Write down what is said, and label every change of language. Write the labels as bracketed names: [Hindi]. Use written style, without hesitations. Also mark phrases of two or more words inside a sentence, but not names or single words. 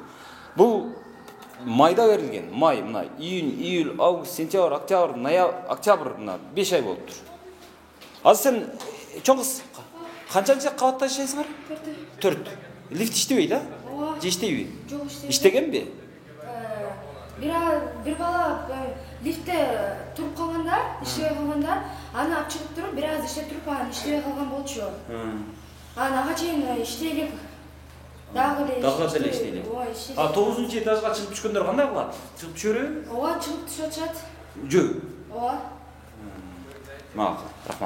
[Kyrgyz] Бул майда берилген. Май, мына июнь, июль, август, сентябрь, октябрь, октябрь, мына 5 ай болуптур. Азыр сен чоң кыз канчанчы кабатта жашайсыңар? 4. Лифт иштебей да? Ооба. Же иштейби? Жок, иштебейт. Иштегенби? Бир бала лифтте туруп калганда, иштебе калганда, аны алып чыгып туруп, бир аз иштеп туруп, анан иштебей калган болчу. Анан ага чейин иштейлик. Дагы деле иштейлик. Ооба, иштейлик. 9-чу этажга чыгып түшкөндөр кандай кылат? Чыгып түшөрбү? Ооба, чыгып түшүп атышат. Жөө. Ооба. Макул, рахмат.